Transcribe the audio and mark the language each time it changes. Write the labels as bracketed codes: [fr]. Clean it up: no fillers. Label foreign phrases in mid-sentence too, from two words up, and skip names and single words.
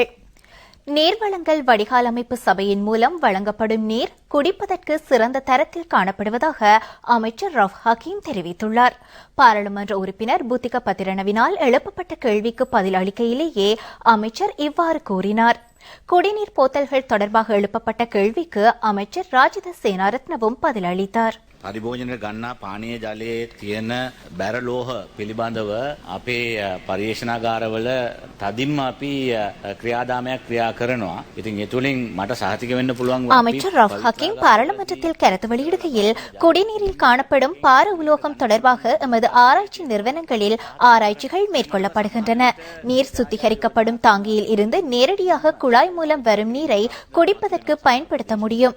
[ta] நீர்வளங்கள் வடிகால் அமைப்பு சபையின் மூலம் வழங்கப்படும் நீர் குடிப்பதற்கு சிறந்த தரத்தில் காணப்படுவதாக அமைச்சர் ரவ் ஹக்கீம் தெரிவித்துள்ளார். பாராளுமன்ற உறுப்பினர் புத்திக பத்திரனவினால் எழுப்பப்பட்ட கேள்விக்கு பதில் அளிக்கையிலேயே அமைச்சர் இவ்வாறு கூறினார். குடிநீர் போத்தல்கள் தொடர்பாக எழுப்பப்பட்ட கேள்விக்கு அமைச்சர் ராஜித சேனாரத்னவும் பதிலளித்தார். [si] පරිභෝජනයට ගන්නා පානීය ජලයේ තියෙන බැරලෝහ පිළිබඳව අපේ පර්යේෂණාගාරවල තදින්ම අපි ක්‍රියාදාමයක් ක්‍රියා කරනවා. ඉතින් ඒ තුලින් මට සහතික වෙන්න පුළුවන්. [ta] அமைச்சர் ரவ் ஹக்கீம் பாராளுமன்றத்தில் கருத்து வெளியிடுகையில் குடிநீரில் காணப்படும் பார உலோகம் தொடர்பாக எமது ஆராய்ச்சி நிறுவனங்களில் ஆராய்ச்சிகள் மேற்கொள்ளப்படுகின்றன. நீர் சுத்திகரிக்கப்படும் தாங்கியில் இருந்து நேரடியாக குழாய் மூலம் வரும் நீரை குடிப்பதற்கு பயன்படுத்த முடியும்.